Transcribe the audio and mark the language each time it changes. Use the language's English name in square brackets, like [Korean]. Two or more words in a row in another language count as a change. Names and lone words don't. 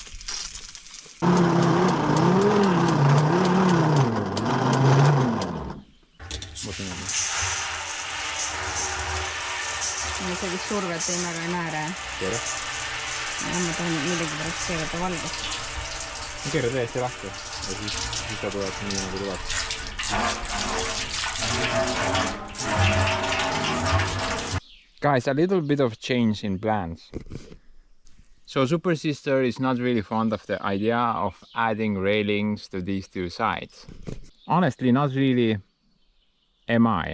[Estonian] Ma sellist survet ei väga ei näe. Keera? Ja ma tahan millegi pärast seegata valgust. Keera täiesti lahti ja siis ta tuleb nii nagu tuleb. [English] Guys, a little bit of change in plans. So Super Sister is not really fond of the idea of adding railings to these two sides. Honestly, not really am I.